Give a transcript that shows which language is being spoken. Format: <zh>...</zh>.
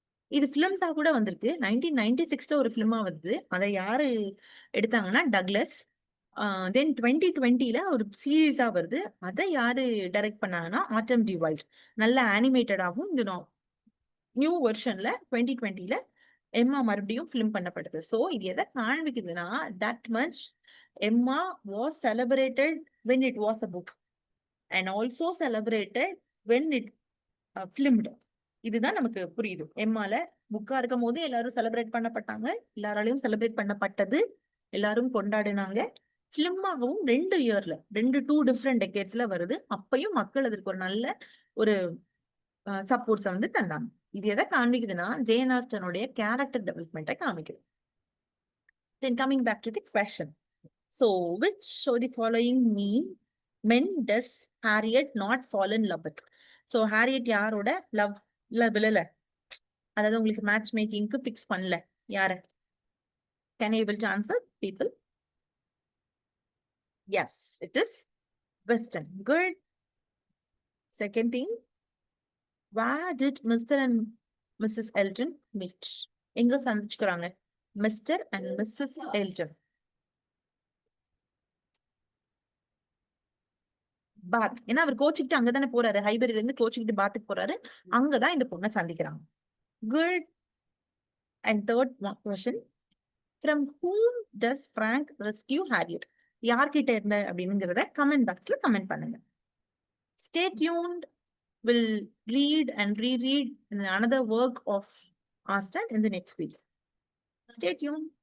<ta>இது பிலிம்ஸா கூட வந்திருக்கு. 1996ல ஒரு பிலிமா வருது. அதை யாரு எடுத்தாங்கன்னா டக்ளஸ். தென் 2020ல ஒரு சீரீஸா வருது. அதை யாரு டைரக்ட் பண்ணாங்கன்னா ஆட்டம் டிவைல்ட். நல்ல அனிமேட்டடாகவும் இந்த நியூ வெர்ஷன்ல 2020ல எம்மா மறுபடியும் பிலிம் பண்ணப்படுது.</ta> <en>so</en> <ta>இது எதை காண்பிக்குதுன்னா,</ta> <en>That much Emma was celebrated when it was a book and also celebrated when it filmed.</en> <ta>இதுதான் நமக்கு புரியுது. எம்மால புக்கா இருக்கும் போது எல்லாரும் செலிப்ரேட் பண்ணப்பட்டாங்க, எல்லாராலையும் செலிப்ரேட் பண்ணப்பட்டது, எல்லாரும் கொண்டாடினாங்க. பிலிமாகவும் 2 இயர்ல 2 டிஃப்ரெண்ட் டெக்கேட்ஸ்ல வருது. அப்பயும் மக்கள் அதற்கு ஒரு நல்ல ஒரு சப்போர்ட்ஸ் வந்து தந்தாங்க. இது எதை காண்பிக்குதுன்னா, ஜேன் ஆஸ்டனுடைய கேரக்டர் டெவலப்மெண்ட்டை காமிக்குது.</ta> <en>Then coming back to the question. So which of the following men does Harriet not fall in love with?</en> <ta>So Harriet யாரோட விழல, அதாவது உங்களுக்கு மேட்ச் மேக்கிங்க்கு பிக்ஸ் பண்ணல, யார?</ta> <en>Can you able to answer people? Yes, it is Weston. Good. Second thing, where did Mr. and Mrs. Elton meet?</en> <ta>எங்க சந்திச்சுக்கிறாங்க?</ta> <en>Mr and Mrs Elton. Bath.</en> <ta>ஏன்னா அவர் கோச்சிக்கிட்டு அங்கதானே போறாரு, ஹைபரில இருந்து கோச்சிக்கிட்டு பாத்துக்கு போறாரு, அங்கதான் இந்த பொண்ணை சந்திக்கிறாங்க.</ta> <en>Good. And third question, from whom does Frank rescue Harriet?</en> <ta>யார்கிட்ட இருந்த அப்படிங்கிறத கமெண்ட் பாக்ஸ்ல கமெண்ட் பண்ணுங்க.</ta> <en>Stay tuned. We'll read and reread another work of Austen in the next video. Stay tuned.</en>